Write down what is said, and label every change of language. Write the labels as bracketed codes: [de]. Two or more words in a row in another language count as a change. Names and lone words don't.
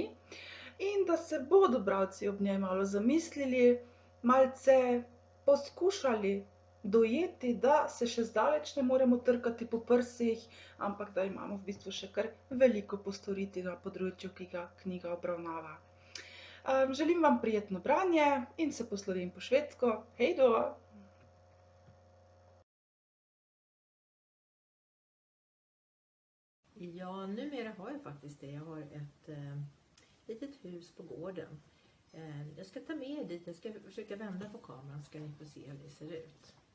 [sl] In da se bodo bralci ob njej malo zamislili, malce poskušali dojeti, da se še zdaleč ne moremo trkati po prsih, ampak da imamo v bistvu še kar veliko postoriti na področju, ki ga knjiga obravnava. Želim vam prijetno branje in se poslovim po švedsko. [sv] Hej då! Ja, numera har jag faktiskt det. Jag har ett litet hus på gården. Jag ska ta med er dit, jag ska försöka vända på kameran ska ni få se hur det ser ut.